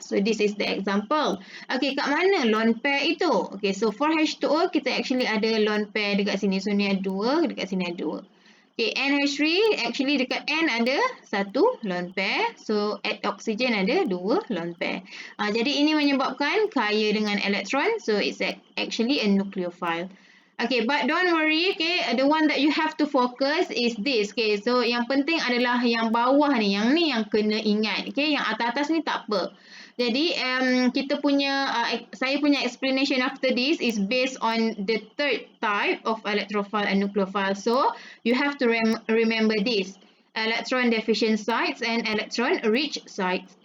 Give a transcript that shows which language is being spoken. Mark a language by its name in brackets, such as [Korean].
[English] So this is the example. Okay, [Malay] kat mana lone pair itu? Okay, so for H2O kita actually ada lone pair dekat sini. So ni ada 2, dekat sini ada 2. Okay, NH3 actually dekat N ada 1 lone pair. So at oxygen ada 2 lone pair. Jadi ini menyebabkan kaya dengan elektron. [English] So it's actually a nucleophile. Okay, but don't worry. Okay, the one that you have to focus is this. [Malay] Okay, so yang penting adalah yang bawah ni. Yang ni yang kena ingat. Okay, yang atas-atas ni tak apa. Jadi kita punya saya punya explanation [English] after this is based on the third type of electrophile and nucleophile. So you have to remember this: electron deficient sites and electron rich sites.